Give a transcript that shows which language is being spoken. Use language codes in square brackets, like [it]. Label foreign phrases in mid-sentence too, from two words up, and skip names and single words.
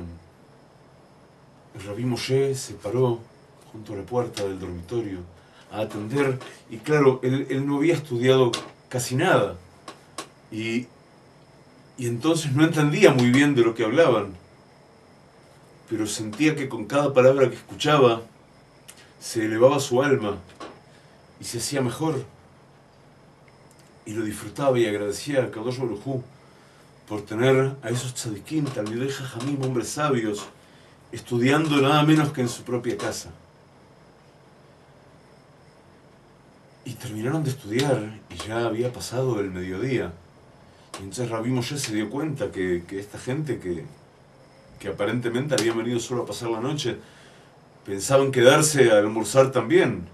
[es] El Rabbi Moshe se paró junto a la puerta del dormitorio a atender, y claro, él no había estudiado casi nada, y entonces no entendía muy bien de lo que hablaban, pero sentía que con cada palabra que escuchaba se elevaba su alma y se hacía mejor, y lo disfrutaba y agradecía a [he] קדוש ברוך הוא [es] por tener a esos [he] צדיקים, תלמידי חכמים, [es] hombres sabios, estudiando nada menos que en su propia casa. Y terminaron de estudiar y ya había pasado el mediodía. Y entonces Rabbi Moshe se dio cuenta que esta gente que aparentemente habían venido solo a pasar la noche, pensaban quedarse a almorzar también.